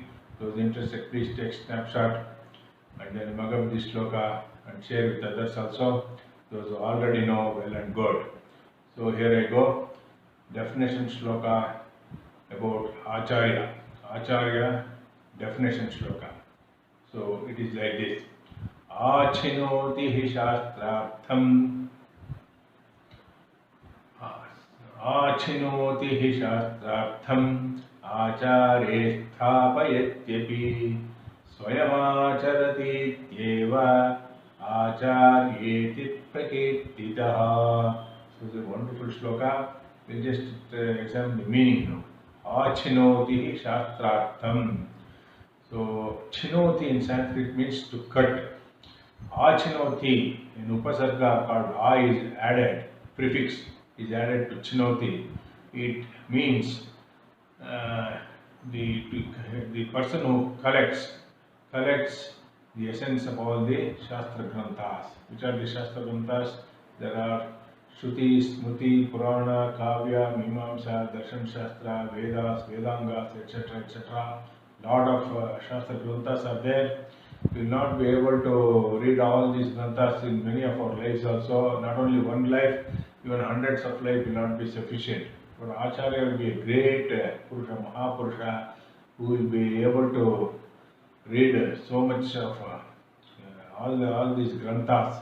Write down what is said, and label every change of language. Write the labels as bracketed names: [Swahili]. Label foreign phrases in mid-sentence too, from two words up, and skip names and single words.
[English] Those interested, please take snapshot and then mug up this shloka and share with others also. Those who already know, well and good. So here I go. Definition shloka about Acharya. Acharya definition shloka. So it is like this. [Sanskrit] आचिनोति हि शास्त्रार्थम्. आचिनोति हि शास्त्रार्थम्. आचारे स्थापयत्यपि. स्वयमाचरति त्येव. आचार्येति प्रकीर्तितः. [English] So it's a wonderful shloka. We'll just examine the meaning now. [Sanskrit] आचिनोति शास्त्रार्थम्. [English] So chinoti in Sanskrit means to cut. Achinoti in Upasarga called A is added, prefix is added to chinoti. It means the person who collects the essence of all the [Sanskrit] शास्त्र ग्रन्थ. [English] Which are the [Sanskrit] शास्त्र ग्रन्थ? [English] There are Shruti, Smriti, Purana, Kavya, Mimamsa, Darshan Shastra, Vedas, Vedangas, etc. Lot of [Sanskrit] शास्त्र ग्रन्थ [English] are there. We will not be able to read all these Granthas in many of our lives also. Not only one life, even hundreds of lives will not be sufficient. But Acharya will be a great Purusha, Mahapurusha, who will be able to read so much of all these granthas.